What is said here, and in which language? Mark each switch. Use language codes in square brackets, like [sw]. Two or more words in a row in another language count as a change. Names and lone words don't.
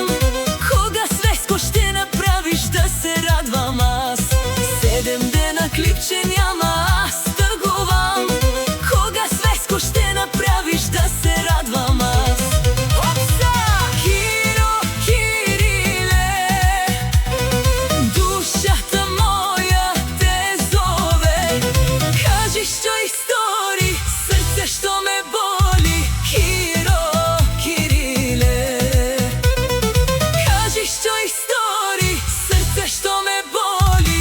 [bg] Кога свеско ще направиш да се радвам аз? Седем дена клипче няма, аз тъгувам. Кога свеско ще направиш да се радвам аз? Опса! [mk] Киро, Кириле, душата моја те зове. Кажи што истори, срце што ме боли. Киро, Кириле, кажи што истори, срце што ме боли.